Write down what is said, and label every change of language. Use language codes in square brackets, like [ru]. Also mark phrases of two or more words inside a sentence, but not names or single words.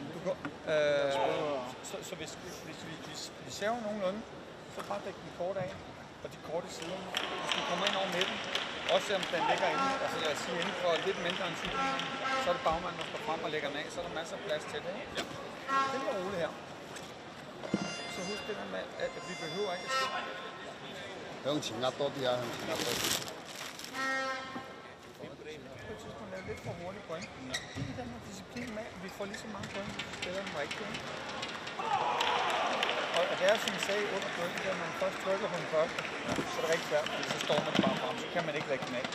[da] Så hvis vi server nogenlunde, så bare dække den kort af, og de korte sider. Hvis vi kommer ind over midten, også selvom den ligger inde, altså lad os sige inden for lidt mindre end 10 meter, så er det bagmanden, der står frem og lægger den af, så er der masser af plads til det. Ja. Det er roligt her. Så husk det der med, at vi behøver ikke at se. [yue] 向前壓多啲啊，向前壓多啲。 [da] På et tidspunkt er det lidt for hurtigt point. Det er den her disciplin med, at vi får lige så mange point, som spiller den rigtige. Og det er som jeg sagde under point, at når man først trykker på den første, så er det rigtig svært, fordi så står man bare frem, så kan man ikke lægge den af.